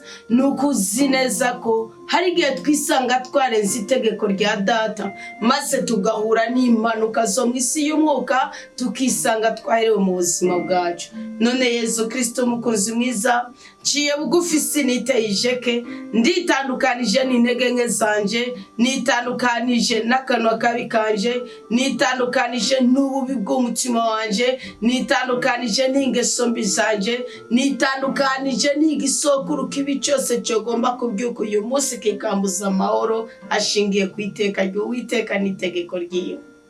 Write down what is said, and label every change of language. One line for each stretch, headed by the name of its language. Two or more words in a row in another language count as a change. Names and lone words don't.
Kinyarwanda: Nuko uzi neza ko hari igihe twisanga twarenze itegeko rya Data, maze tugahura n'impanuka zo mu isi y'umwuka, tukisanga twaherewe mu buzima bwacu. None Yesu Kristo umukunzi mwiza, nciye bugufi siniteye ijeke, nditandukanije n'intege nke zanje, nitandukanije n'akanwa kabi kanje, nitandukanije n'ububi bw'umutima wanje, nitandukanije n'ingeso mbi zanje, nitandukanije n'igisokuru kibi cyose cyogomba kubyuka uyu munsi kikambuza amahoro ashingiye ku iteka ry'Uwiteka n'itegeko ryiwe.